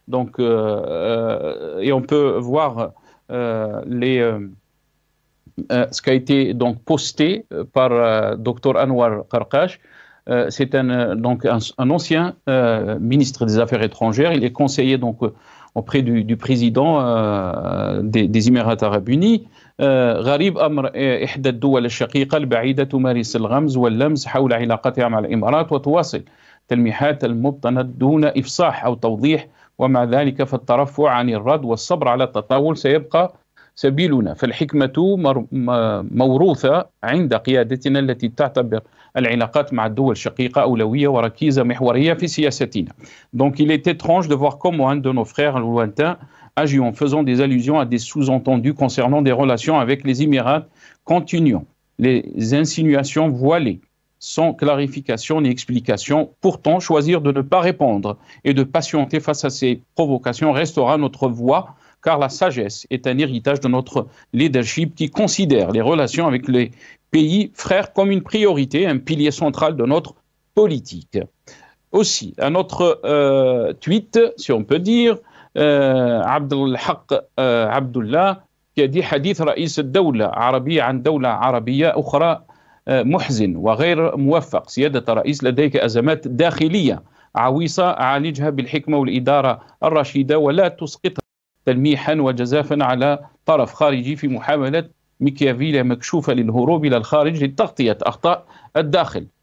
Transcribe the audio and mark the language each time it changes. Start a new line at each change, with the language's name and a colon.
French: Donc, et on peut voir ce qui a été donc posté par Dr Anwar Qarqash. C'est un ancien ministre des Affaires étrangères. Il est conseiller donc auprès du président des Émirats arabes unis.
Arabic: غريب أمر إحدى الدول الشقيقة البعيدة تمارس الغمز واللمز حول علاقتها مع الإمارات وتواصل تلميحات المبطنة دون إفصاح أو توضيح، ومع ذلك فالترفع عن الرد والصبر على التطاول سيبقى سبيلنا، فالحكمة موروثة عند قيادتنا التي تعتبر العلاقات مع الدول الشقيقة أولوية وركيزة محورية في سياستنا.
French: Donc il est étrange de voir comment un de nos frères lointains agit en faisant des allusions à des sous-entendus concernant des relations avec les Émirats, continuant les insinuations voilées, sans clarification ni explication. Pourtant, choisir de ne pas répondre et de patienter face à ces provocations restera notre voie, car la sagesse est un héritage de notre leadership qui considère les relations avec les pays frères comme une priorité, un pilier central de notre politique. Aussi, un autre tweet, si on peut dire,
Arabic: عبد الحق عبد الله يدي حديث رئيس الدولة عربية عن دولة عربية أخرى محزن وغير موفق. سيادة الرئيس لديك أزمات داخلية عويصة عالجها بالحكمة والإدارة الرشيدة ولا تسقطها تلميحا وجزافا على طرف خارجي في محاولة ميكيافيليا مكشوفة للهروب إلى الخارج لتغطية أخطاء الداخل.